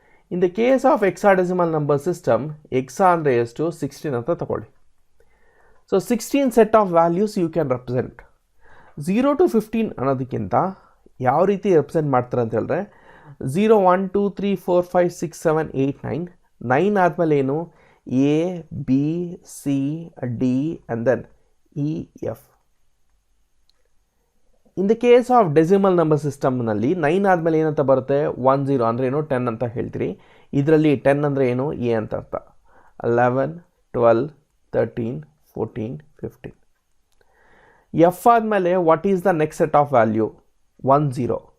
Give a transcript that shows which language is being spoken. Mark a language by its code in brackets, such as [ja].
[en] in the case of hexadecimal number system, [kn] Hexa ಅಂದರೆ ಎಷ್ಟು? 16 ಅಂತ ತಗೊಳ್ಳಿ. [en] So 16 set of values you can represent. [kn] 0 to 15 ಅನ್ನೋದಕ್ಕಿಂತ ಯಾವ ರೀತಿ ರೆಪ್ರೆಸೆಂಟ್ ಮಾಡ್ತಾರೆ ಅಂತ ಹೇಳಿದ್ರೆ 0, 1, 2, 3, 4, 5, 6, 7, 8, 9. 9 ಆದಮೇಲೆ ಏನು? [en] A, B, C, D and then E, F. [kn] In the case of decimal number ಸಿಸ್ಟಮ್ನಲ್ಲಿ 9 ಆದಮೇಲೆ ಏನಂತ ಬರುತ್ತೆ? 1, 0 ಅಂದರೆ ಏನು? 10 ಅಂತ ಹೇಳ್ತೀರಿ. ಇದರಲ್ಲಿ 10 ಅಂದರೆ ಏನು? ಎ ಅಂತ ಅರ್ಥ. 11, 12, 13, 14, 15. [en] F [kn] ಆದಮೇಲೆ [en] What is the next set of value? 1, 0.